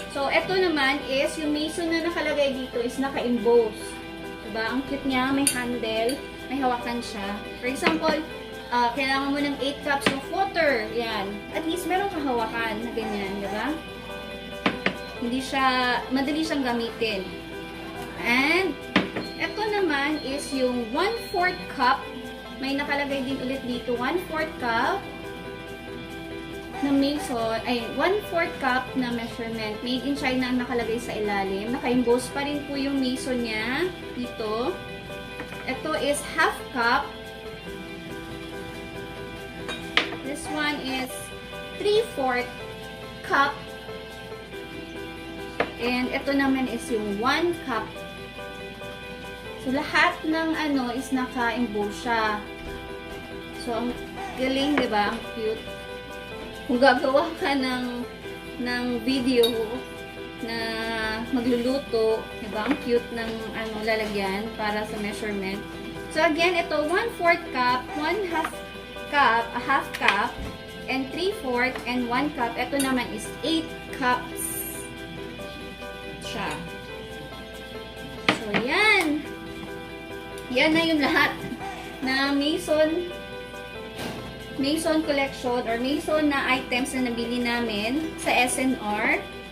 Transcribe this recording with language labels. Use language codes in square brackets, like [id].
[tl] So, eto naman is, yung mason na nakalagay dito is naka-emboss. Diba? Ang cute niya, may handle, may hawakan siya. [en] For example, [tl] kailangan mo ng 8 cups of water. Yan. At least meron kahawakan na ganyan, diba? Hindi siya, madali siyang gamitin. And, ito naman is yung 1/4 cup. May nakalagay din ulit dito, 1/4 cup na mason, ay 1/4 cup na measurement. Made in China ang nakalagay sa ilalim. Naka-emboss pa rin po yung mason niya dito. Ito is 1/2 cup. [en] This one is 3/4 cup. [tl] And ito naman is yung 1 cup. So, lahat ng ano is naka-emboss siya. So, ang galing, di ba? Ang cute. Kung gagawa ka ng video na magluluto, di ba? Ang cute ng ano, lalagyan para sa measurement. So, again, ito 1/4 cup, 1/2 cup, a half cup, and 3/4 and 1 cup. Ito naman is 8 cups siya. So, yan. Yan na yung lahat na Mason collection or Mason na items na nabili namin sa SNR.